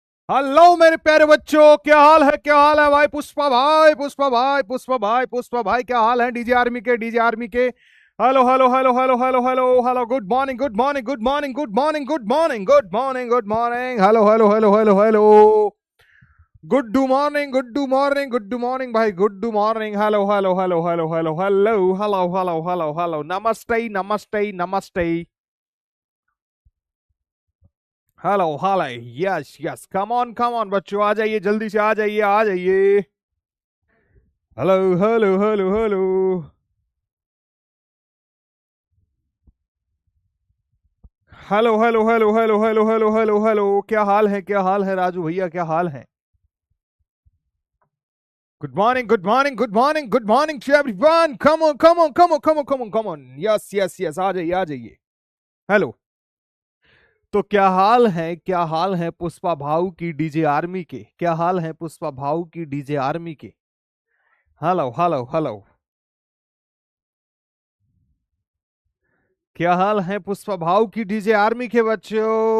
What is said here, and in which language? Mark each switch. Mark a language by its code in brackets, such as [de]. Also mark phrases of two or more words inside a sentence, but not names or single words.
[hi] हेलो मेरे प्यारे बच्चों, क्या हाल है? क्या हाल है भाई? पुष्पा भाई, पुष्पा भाई, पुष्पा भाई, पुष्पा भाई, क्या हाल है? डीजे आर्मी के, डीजे आर्मी के। [en] hello hello hello hello hello hello hello, good morning, good morning, good morning, good morning, good morning, good morning, good morning, hello hello hello hello hello, good morning, good morning, good morning भाई, good morning, hello hello hello hello hello hello hello hello hello hello, [hi] नमस्ते नमस्ते नमस्ते, [en] hello hello, yes yes, come on बच्चों, आ जाइए, जल्दी से आ जाइए, आ जाइए। hello hello hello hello, hello hello hello hello hello hello hello hello, [hi] क्या हाल है? क्या हाल है राजू भैया? क्या हाल है? [en] good morning, good morning, good morning, good morning to everyone, come on come on come on come on come on come on, yes yes yes, [hi] आ जाइए आ जाइए। हेलो। तो क्या हाल है? क्या हाल है पुष्पा भाऊ की डीजे आर्मी के? क्या हाल है पुष्पा भाऊ की डीजे आर्मी के? [en] hello hello hello, [hi] क्या हाल है पुष्पा भाऊ की डीजे आर्मी के बच्चों?